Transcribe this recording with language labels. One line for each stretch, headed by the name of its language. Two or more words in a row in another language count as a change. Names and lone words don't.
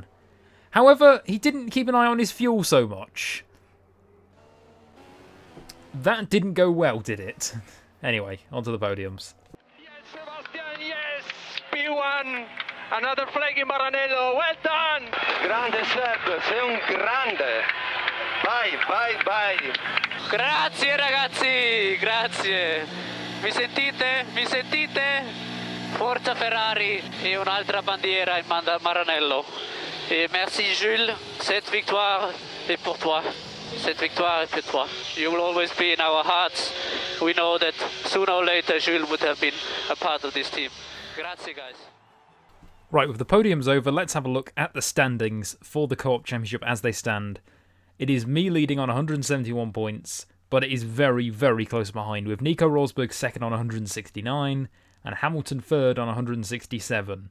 English: However, he didn't keep an eye on his fuel so much. That didn't go well, did it? Anyway, onto the podiums. P1, another flag in Maranello, well done!
Italian: Grande Seb, sei un grande! Vai, vai, vai! Grazie ragazzi, grazie! Mi sentite? Mi sentite? Forza Ferrari e un'altra bandiera in Maranello.
French: Et merci Jules, cette victoire est pour toi. Cette victoire est pour toi.
English: You will always be in our hearts. We know that sooner or later Jules would have been a part of this team.
Italian: Grazie, guys.
English: Right, with the podiums over, let's have a look at the standings for the Co-op Championship as they stand. It is me leading on 171 points, but it is very, very close behind, with Nico Rosberg second on 169, and Hamilton third on 167.